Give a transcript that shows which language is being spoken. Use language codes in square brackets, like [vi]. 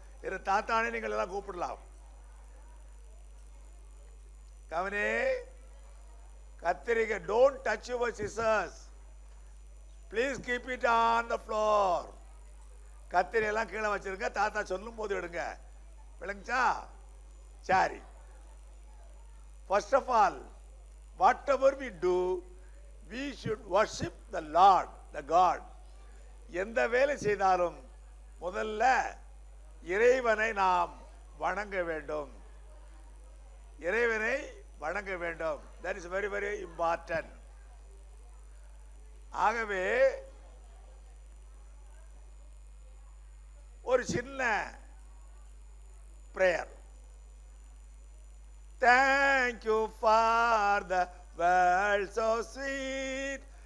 [ta] என் தாத்தானே நீங்கள் எல்லாம் கூப்பிடலாம். கவனே கத்திரிக்கை, [en] Don't touch your scissors. Please keep it on the floor. [ta] கத்திரி எல்லாம் கீழே வச்சிருங்க. தாத்தா சொல்லும் போது எடுங்க. விளங்குச்சா? சரி. [en] First of all, whatever we do, we should worship the Lord, the God. [ta] எந்த வேலை செய்தாலும் முதல்ல இறைவனை நாம் வணங்க வேண்டும். இறைவனை வணங்க வேண்டும். [en] That is very very important. [ta] ஆகவே ஒரு சின்ன prayer. [en] Thank you for the world so sweet.